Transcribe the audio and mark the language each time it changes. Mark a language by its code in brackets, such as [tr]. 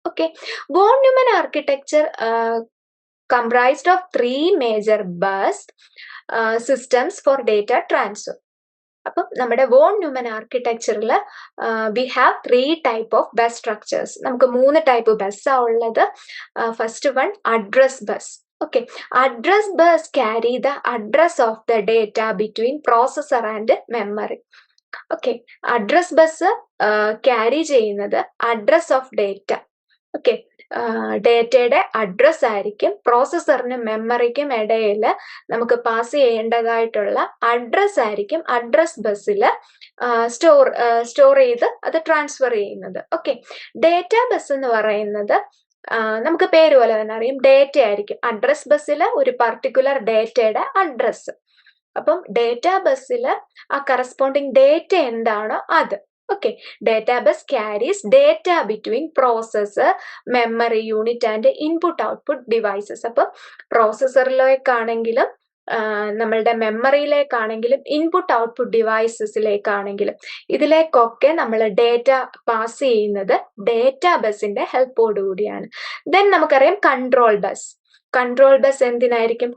[en] Okay, von Neumann architecture comprised of 3 major bus systems for data transfer. [ml] അപ്പം നമ്മുടെ von Newman ആർക്കിടെക്ചറിൽ [en] We have 3 type of bus structures. [ml] നമുക്ക് 3 type ബസ്സാ ഉള്ളത്. First one address bus. [en] Okay, address bus carry the address of the data between processor and memory. [ml] Okay, address bus carry ചെയ്യുന്നത് address of data. Okay, ഡേറ്റയുടെ address ആയിരിക്കും പ്രോസസറിനും മെമ്മറിക്കും ഇടയിൽ നമുക്ക് pass ചെയ്യേണ്ടതായിട്ടുള്ള address ആയിരിക്കും address ബസ്സിൽ store ചെയ്ത് അത് ട്രാൻസ്ഫർ ചെയ്യുന്നത്. ഓക്കെ, ഡേറ്റ ബസ് എന്ന് പറയുന്നത് നമുക്ക് പേര് പോലെ തന്നെ അറിയും, ഡേറ്റ ആയിരിക്കും അഡ്രസ് ബസ്സിൽ ഒരു പർട്ടിക്കുലർ ഡേറ്റയുടെ അഡ്രസ്. അപ്പം ഡേറ്റ ബസ്സിൽ ആ കറസ്പോണ്ടിങ് ഡേറ്റ എന്താണോ അത്. [en] Okay, database carries data between processor, memory unit and input output devices. [ml] അപ്പം പ്രോസസറിലേക്കാണെങ്കിലും നമ്മളുടെ മെമ്മറിയിലേക്കാണെങ്കിലും ഇൻപുട്ട് ഔട്ട്പുട്ട് ഡിവൈസസിലേക്കാണെങ്കിലും ഇതിലേക്കൊക്കെ നമ്മൾ ഡേറ്റ പാസ് ചെയ്യുന്നത് ഡേറ്റാ ബസിന്റെ ഹെൽപ്പോട് കൂടിയാണ്. ദെൻ നമുക്കറിയാം കൺട്രോൾ ബസ്. കൺട്രോൾ ബസ് എന്തിനായിരിക്കും?